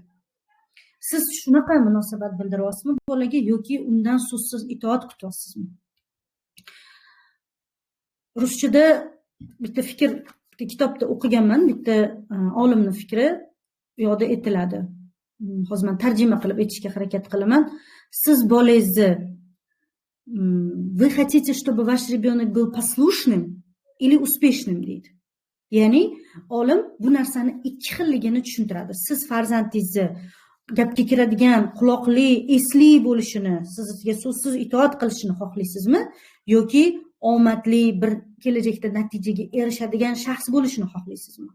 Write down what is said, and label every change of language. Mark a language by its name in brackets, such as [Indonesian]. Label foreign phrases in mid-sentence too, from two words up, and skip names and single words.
[Uzbek] Siz shunaqa munosabat bildiryapsizmi bolaga yoki undan so'zsiz itoat kutyapsizmi? Ruschada bitta fikr, bitta kitobda o'qiganman, bitta olimning fikri yo'da etiladi. Hozir men tarjima qilib aytishga harakat qilaman. Siz bolangizni [Russian] вы хотите, чтобы ваш rебенок был послушным или успешным [Uzbek] deydi. Ya'ni olim bu narsani ikki xilligini tushuntiradi. Siz farzandingizni gapga kiradigan, quloqli, esli bo'lishini, sizga so'zsiz itoat qilishini xohlaysizmi yoki omadli bir kelajakda natijaga erishadigan shaxs bo'lishini xohlaysizmi?